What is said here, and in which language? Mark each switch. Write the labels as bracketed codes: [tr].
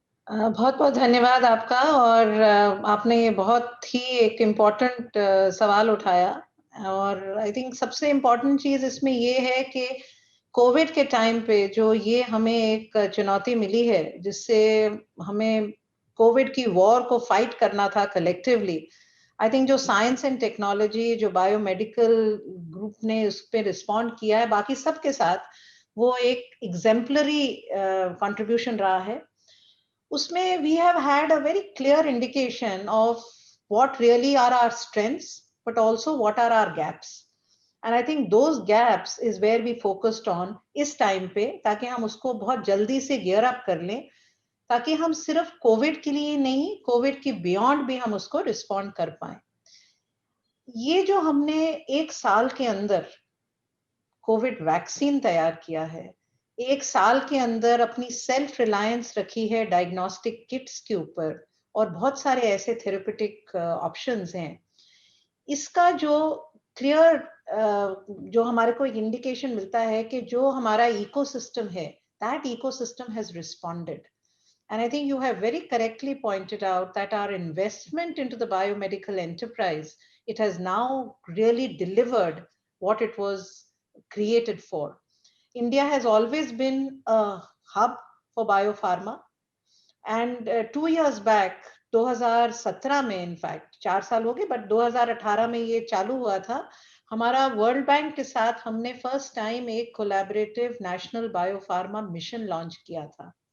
[hi] बहुत बहुत धन्यवाद आपका, और आपने ये बहुत ही एक इम्पोर्टेंट सवाल उठाया, और आई थिंक सबसे इम्पोर्टेंट चीज इसमें ये है कि कोविड के टाइम पे जो ये हमें एक चुनौती मिली है, जिससे हमें कोविड की वॉर को फाइट करना था कलेक्टिवली, आई थिंक जो साइंस एंड टेक्नोलॉजी, जो बायोमेडिकल ग्रुप ने उस पर रिस्पॉन्ड किया है बाकी सबके साथ, वो एक एग्जेम्पलरी कंट्रीब्यूशन रहा है। [en] उसमें we have had a very clear indication of what really are our strengths, but also what are our gaps. And I think those gaps is where we focused on [hi] इस time पे, ताकि हम उसको बहुत जल्दी से gear up कर लें, ताकि हम सिर्फ कोविड के लिए नहीं, कोविड के बियॉन्ड भी हम उसको रिस्पॉन्ड कर पाए। ये जो हमने एक साल के अंदर कोविड वैक्सीन तैयार किया है, एक साल के अंदर अपनी सेल्फ रिलायंस रखी है डायग्नोस्टिक किट्स के ऊपर, और बहुत सारे ऐसे थेरेप्यूटिक ऑप्शंस हैं, इसका जो क्लियर जो हमारे को एक इंडिकेशन मिलता है कि जो हमारा इकोसिस्टम है, [en] That ecosystem has responded. And I think you have very correctly pointed out that our investment into the biomedical enterprise, it has now really delivered what it was created for. India has always been a hub for biopharma. And 2 years back, [hi] 2017 में, in fact 4 साल हो गए, but 2018 में ये चालू हुआ था. हमारा वर्ल्ड बैंक के साथ हमने फर्स्ट टाइम एक collaborative national biopharma mission launch किया था.